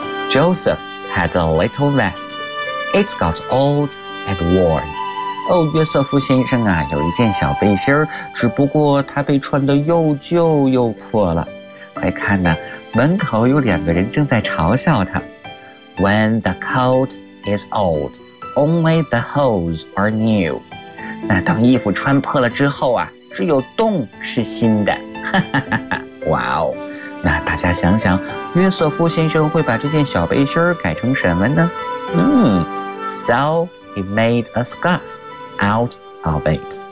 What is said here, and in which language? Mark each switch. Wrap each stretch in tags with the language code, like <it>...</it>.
<en>Joseph had a little vest. It got old and worn.</en> <zh>哦，约瑟夫先生啊，有一件小背心，只不过他被穿得又旧又破了。快看呢，门口有两个人正在嘲笑他。</zh> <en>When the coat is old, only the holes are new.</en> <zh>那当衣服穿破了之后啊，只有洞是新的。哇哦，那大家想想，约瑟夫先生会把这件小背心改成什么呢？</zh> <en>So he made a scarf out of it.</en>